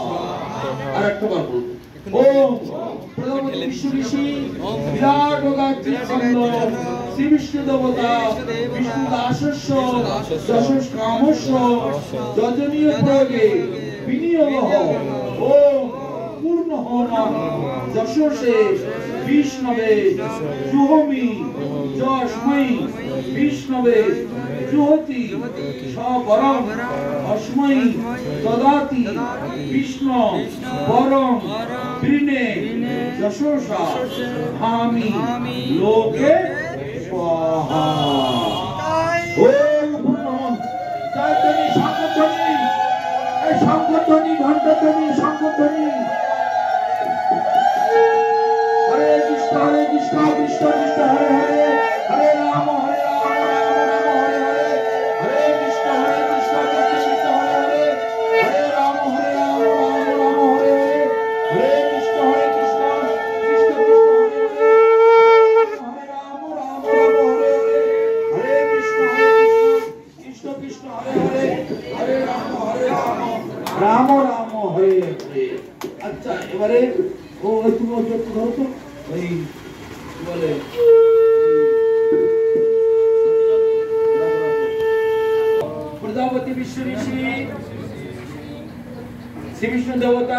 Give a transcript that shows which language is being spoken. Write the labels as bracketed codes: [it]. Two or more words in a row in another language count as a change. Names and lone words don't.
[bn] আর একটা বার বলুন [sa] ওম প্রজাপতি বিষ্ণু ঋষি বিরাট গায়ত্রী ছন্দ শ্রী বিষ্ণু দেবতা বিষ্ণু দাসস্য যশস কামস্য যজনীয় প্রয়োগে বিনিয়োগ ওম পূর্ণ হোমং যশসে বিষ্ণবে জুহোমি যস্मै বিষ্ণবে जुहोति सबरम अस्मै ददाति विष्णु परम वृणे यशोषा हामी लोके स्वाहा। ओम भूर्भुवः जयध्वनि शंखध्वनि शंखध्वनि घंटाध्वनि शंखध्वनि। हरे कृष्ण कृष्ण कृष्ण हरे हरे हरे राम हरे राम राम राम हरे हरे हरे कृष्ण कृष्ण कृष्ण हरे हरे हरे राम हरे राम राम राम हरे हरे हरे कृष्ण कृष्ण कृष्ण हरे हरे हरे राम राम राम हरे हरे हरे कृष्ण कृष्ण कृष्ण हरे हरे हरे राम राम राम हरे हरे। [bn] अच्छा এবারে ও তুমি একটু ধরো তো ওই বলে [sa] প্রজাপতি বিশ্ব ঋষি শ্রী বিষ্ণু দেবতা